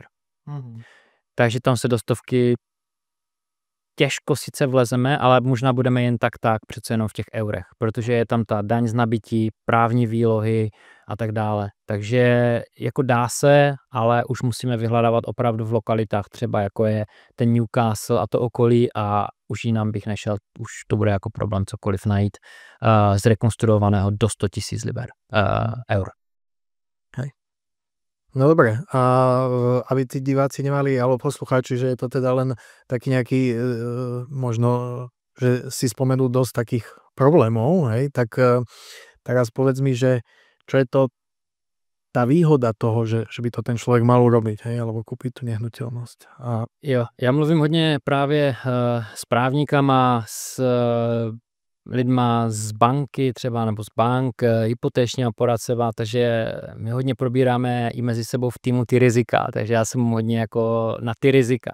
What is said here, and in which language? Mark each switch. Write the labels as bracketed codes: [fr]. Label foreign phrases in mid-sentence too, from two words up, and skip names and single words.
[cs] Takže tam se do stovky těžko sice vlezeme, ale možná budeme jen tak přece jenom v těch eurech, protože je tam ta daň z nabití, právní výlohy a tak dále. Takže jako dá se, ale už musíme vyhledávat opravdu v lokalitách, třeba jako je ten Newcastle a to okolí a už jinam bych nešel, už to bude jako problém cokoliv najít zrekonstruovaného do 100 000 liber, eur. [sk] Hej. No dobre, a aby tí diváci nemali, alebo poslucháči, že je to teda len taký nejaký, možno, že si spomenú dosť takých problémov, hej, tak teraz povedz mi, že čo je to tá výhoda toho, že by to ten človek mal urobiť, hej, alebo kúpiť tú nehnuteľnosť. [cs] Jo, já mluvím hodně právě s právníkama, s lidma z banky třeba, nebo z bank, hypotéčního poradceva, takže my hodně probíráme i mezi sebou v týmu ty rizika, takže já jsem hodně jako na ty rizika.